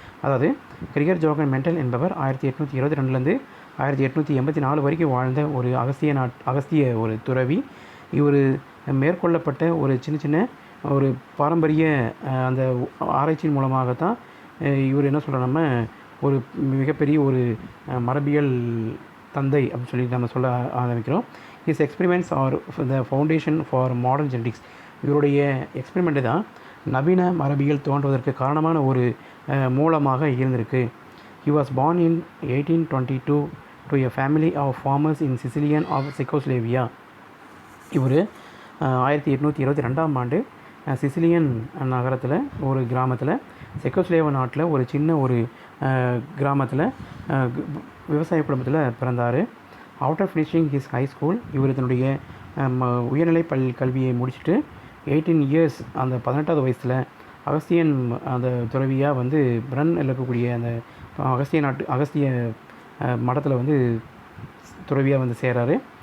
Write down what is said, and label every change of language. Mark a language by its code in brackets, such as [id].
[ta] அதாவது Gregor Johan mental என்பவர் 1822 1884 வரைக்கும் வாழ்ந்த ஒரு அகஸ்திய ஒரு துறவி. இவர் மேற்கொள்ளப்பட்ட ஒரு சின்ன சின்ன ஒரு பாரம்பரிய அந்த ஆராய்ச்சியின் மூலமாகத்தான் இவர் என்ன சொல்கிறோம், ஒரு மிகப்பெரிய ஒரு மரபியல் தந்தை அப்படின்னு சொல்லி நம்ம சொல்ல ஆரம்பிக்கிறோம். [en] His experiments are the foundation for modern genetics. [ta] இவருடைய எக்ஸ்பெரிமெண்ட்டு தான் நவீன மரபியல் தோன்றுவதற்கு காரணமான ஒரு மூலமாக இருந்திருக்கு. [en] He was born in 1822 to a family of farmers in Sicilian of Czechoslovakia. [ta] இவர் 1822 ஆண்டு சிசிலியன் நகரத்தில் ஒரு கிராமத்தில் செக்கோஸ்லேவா நாட்டில் ஒரு சின்ன ஒரு கிராமத்தில் விவசாய குடும்பத்தில் பிறந்தார். [en] after finishing his high school, [ta] இவர் தன்னுடைய உயர்நிலை கல்வியை முடிச்சுட்டு 18 இயர்ஸ் அந்த 18வது வயசில் அகஸ்தியன் அந்த துறவியாக வந்து பிரன் இருக்கக்கூடிய அந்த அகஸ்திய மடத்தில் வந்து துறவியாக வந்து சேர்றாரு.